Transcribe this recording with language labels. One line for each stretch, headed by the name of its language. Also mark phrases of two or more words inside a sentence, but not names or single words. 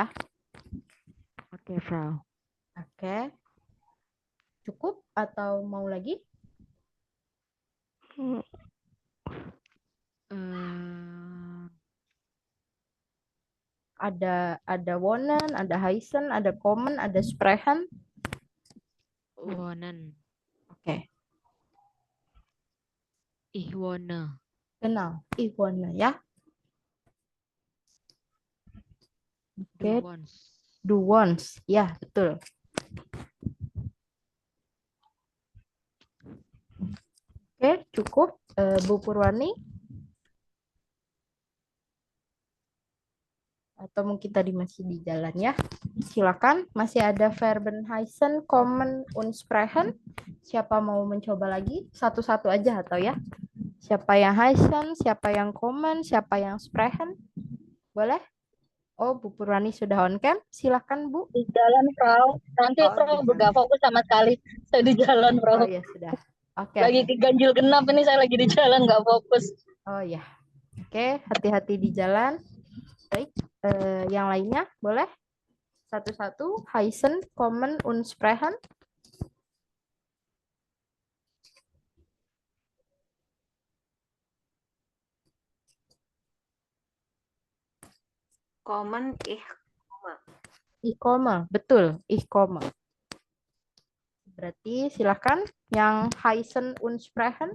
Indonesian: Oke, Frau. Oke. Cukup atau mau lagi? Ada wonen, ada heißen, ada kommen, ada sprechen.
German: Wohnen,
Indonesian: Oke.
German: ich wohne, Genau, ich wohne ya. du
Indonesian: Oke,
German: wohnst, du wohnst.
Indonesian: Ya, betul. Oke, cukup. Bu Purwani. Atau mungkin tadi masih di jalan ya. Silakan, masih ada verben
German: heißen, kommen, und sprechen.
Indonesian: Siapa mau mencoba lagi? Satu-satu aja atau ya? Siapa yang heißen, siapa yang kommen, siapa yang sprechen? Boleh? Oh, Bu Purwani sudah on cam. Silakan, Bu. Di jalan, Frau. Nanti Oh, Frau di nggak fokus sama sekali. Saya di jalan, Oh Frau. ya sudah. Oke. Lagi ganjil genap ini saya lagi di jalan nggak fokus. Oh ya. Oke, hati-hati di jalan. Baik, yang lainnya boleh? Satu-satu.
German: Heißen, kommen, und sprechen. Common, Ich komme, betul. Ich komme.
Indonesian: Berarti silakan yang
German: heißen und sprechen.